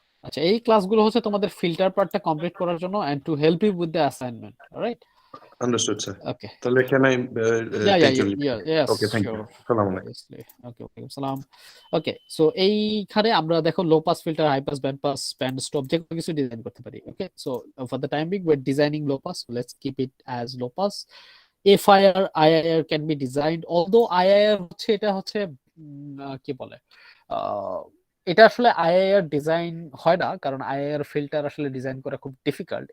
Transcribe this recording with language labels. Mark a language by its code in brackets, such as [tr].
[bn] আচ্ছা, এই ক্লাসগুলো হচ্ছে তোমাদের ফিল্টার পার্টটা কমপ্লিট করার জন্য [en] and to help you with the assignment, [bn] alright? [en] Understood sir. Okay. তাহলে can I Yeah, yeah, take yeah, your leave? yeah, yes, okay, thank you. sure. [ar] আসসালামু আলাইকুম। [en] Obviously. Okay, okay. Salam. [bn] Okay, so এইখানে আমরা দেখো low pass filter, high pass, band pass, band stop যে কোনো কিছু design করতে পারি। [en] Okay, so for the time being we're designing low pass, so let's keep it as low pass. FIR IIR can be designed, although IIR [bn] হচ্ছে এটা হচ্ছে কি বলে, আহ, এটা আসলে আইআইআর ডিজাইন হয় না, কারণ আইআইআর ফিল্টার আসলে ডিজাইন করা খুব ডিফিকাল্ট।